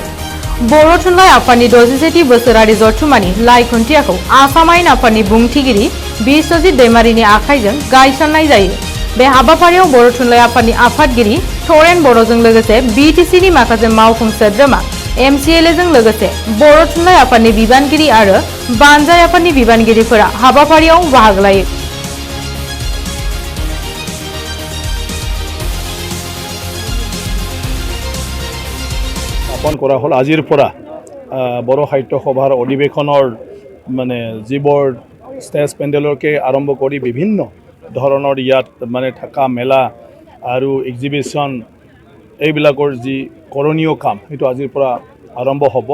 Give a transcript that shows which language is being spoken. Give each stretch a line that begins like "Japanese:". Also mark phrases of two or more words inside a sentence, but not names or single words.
Bodo: बर' थुनलाइ आफादनि 67 बोसोरारि जथुमानि लाइ खुन्थियाखौ आसाम आयेन आफादनि बुंथिगिरि बिस्वजित दैमारिनि आखाइजों गायसननाय जायो। बे हाबाफारियाव बर' थुनलाइ आफादनि आफादगिरि थरेन बर'जों लोगोसे बिटिसिनि माखासे मावफुं सोद्रोमा एमसिएलएजों लोगोसे बर' थुनलाइ आफादनि बिबानगिरि आरो बानजाय आफादनि बिबानगिरिफोरा हाबाफारियाव बाहागो लायो।
Assamese: স্থাপন কৰা হ'ল আজিৰ পৰা বড়ো সাহিত্য সভাৰ অধিৱেশনৰ মানে যিবোৰ ষ্টেজ পেণ্ডেলকে আৰম্ভ কৰি বিভিন্ন ধৰণৰ ইয়াত মানে থকা মেলা আৰু এক্সিবিশ্যন এইবিলাকৰ যি কৰণীয় কাম সেইটো আজিৰ পৰা আৰম্ভ হ'ব।